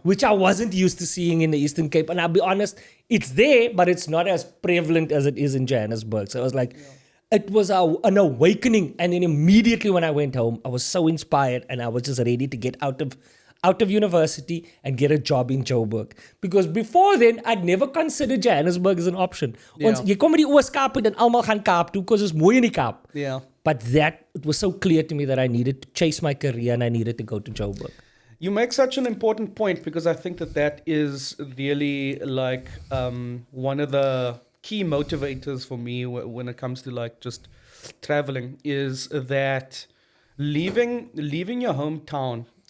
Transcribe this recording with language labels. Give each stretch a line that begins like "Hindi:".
English: Which I wasn't used to seeing in the Eastern Cape. And I'll be honest, it's there, but it's not as prevalent as it is in Johannesburg. So I was like, it was an awakening. And then immediately when I went home, I was so inspired and I was just ready to get out of university and get a job in Joburg. Because before then, I'd never considered Johannesburg as an option.
Afrikaans: Ons, jy kom met die Oos-Kaap en almal gaan Kaap toe
English: because it's
Afrikaans: mooi in die Kaap.
English: Yeah. But it was so clear to me that I needed to chase my career and I needed to go to Joburg. You make such an important point because I think that is really like one of the key motivators for me when it comes to like just traveling is that leaving your hometown.